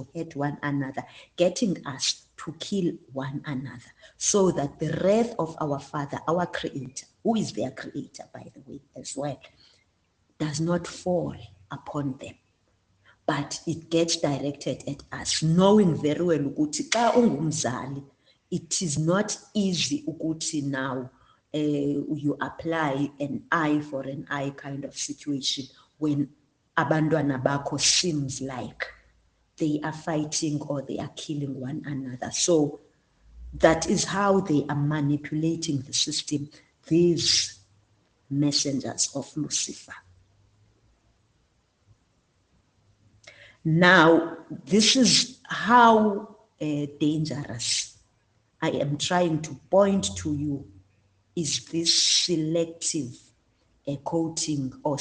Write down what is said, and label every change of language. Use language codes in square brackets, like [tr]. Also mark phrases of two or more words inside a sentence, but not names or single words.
[en] hate one another, getting us to kill one another, so that the wrath of our Father, our Creator, who is their Creator, by the way, as well, does not fall upon them, but it gets directed at us, knowing very well [xh] ukuthi xa ungumzali, [en] it is not easy ukuthi now you apply an eye for an eye kind of situation when [xh] abantwana bakho [en] seems like they are fighting or they are killing one another. So that is how they are manipulating the system, these messengers of Lucifer. Now, this is how dangerous I am trying to point to you, is this selective quoting or